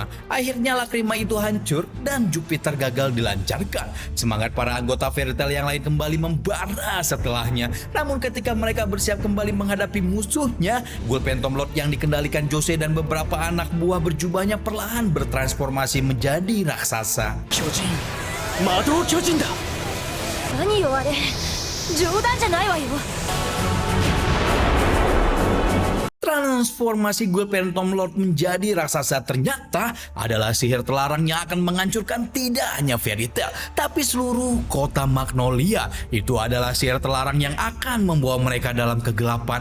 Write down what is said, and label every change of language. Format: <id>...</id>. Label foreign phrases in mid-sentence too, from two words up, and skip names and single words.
<id>Akhirnya Lakrima itu hancur dan Jupiter gagal dilancarkan. Semangat para anggota Fairy Tail yang lain kembali membara setelahnya. Namun ketika mereka bersiap kembali menghadapi musuhnya, Guild Phantom Lord yang dikendalikan Jose dan beberapa anak buah berjubahnya perlahan bertransformasi menjadi raksasa.</id> <ja>巨人、魔導巨人だ。何よあれ、冗談じゃないわよ。</ja> <id>Transformasi Guild Phantom Lord menjadi raksasa ternyata adalah sihir terlarang yang akan menghancurkan tidak hanya Fairy Tail, tapi seluruh kota Magnolia. Itu adalah sihir terlarang yang akan membawa mereka dalam kegelapan.</id>